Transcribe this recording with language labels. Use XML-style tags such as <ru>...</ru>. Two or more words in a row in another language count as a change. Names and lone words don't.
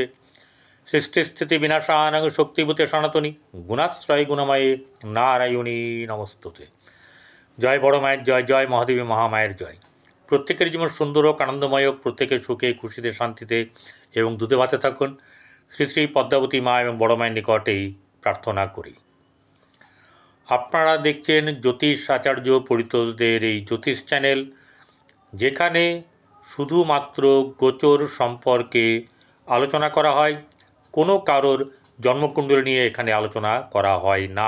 <sa>सृष्टिस्थितिविनाशानां शक्तिभूते सनातनी गुणाश्रय गुणमये नारायणी नमस्तुते।</sa> <bn>জয় বড় মায়ের জয়, জয় মহাদেবী মহামায়ের জয়। প্রত্যেকের জীবন সুন্দর হোক, আনন্দময় হোক, প্রত্যেকে সুখে খুশিতে শান্তিতে এবং দুধে ভাতে থাকুন শ্রী শ্রী পদ্মাবতী মা এবং বড় মায়ের নিকটেই প্রার্থনা করি। আপনারা দেখছেন জ্যোতিষ আচার্য পরিতোষদের এই জ্যোতিষ চ্যানেল, যেখানে শুধুমাত্র গোচর সম্পর্কে আলোচনা করা হয়, কোনো কারোর জন্মকুণ্ডলী নিয়ে এখানে আলোচনা করা হয় না।</bn>